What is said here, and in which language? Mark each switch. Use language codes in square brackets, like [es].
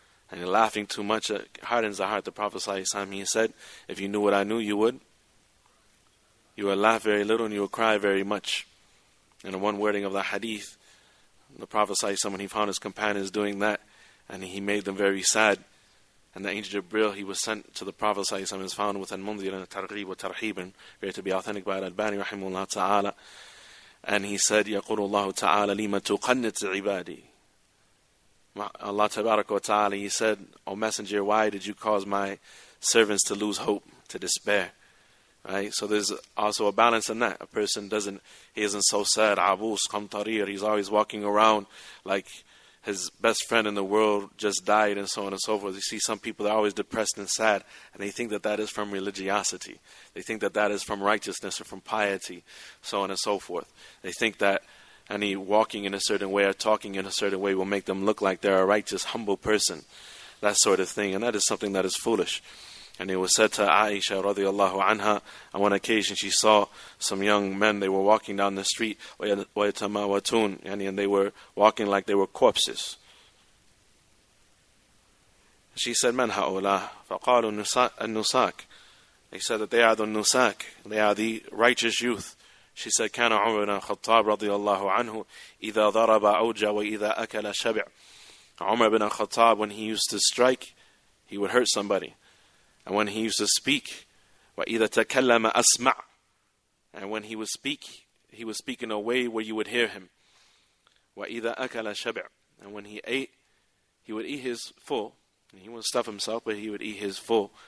[en] And you're laughing too much, it hardens the heart. The Prophet ﷺ, he said, if you knew what I knew, you would laugh very little and you would cry very much. And the one wording of the hadith, the Prophet ﷺ, when he found his companions doing that, and he made them very sad, And the angel Jibril, he was sent to the Prophet ﷺ, is found with al-Munzir and targhib wa tarhib, to be authentic by al-Albani rahimahullah ta'ala. [ar] And he said, يقول الله تعالى لما تقنط عبادي. [en] Allah tabarak wa ta'ala, he said, O Messenger, why did you cause my servants to lose hope, to despair? Right? So there's also a balance in that. A person he isn't so sad, abus, qamtarir, he's always walking around like his best friend in the world just died and so on and so forth. You see some people that are always depressed and sad, and they think that that is from religiosity. They think that that is from righteousness or from piety, so on and so forth. They think that any walking in a certain way or talking in a certain way will make them look like they're a righteous, humble person, that sort of thing. And that is something that is foolish. And it was said to Aisha radiallahu anha, on one occasion she saw some young men, they were walking down the street, and they were walking like they were corpses. [ar] She said, Man ha'ula? فَقَالُوا النُّسَاكِ. [en] They said that they are the nusak, they are the righteous youth. [ar] She said, كان عمر بن الخطاب رضي الله عنه إذا ضرب عوج وإذا أكل شبع. [en] Umar ibn al-Khattab, when he used to strike, he would hurt somebody. And when he used to speak, [ar] وَإِذَا تَكَلَّمَ أَسْمَعْ. [en] And when he would speak in a way where you would hear him. [ar] وَإِذَا أَكَلَ شَبِعْ. [en] And when he ate, he would eat his full. And he wouldn't stuff himself, but he would eat his full.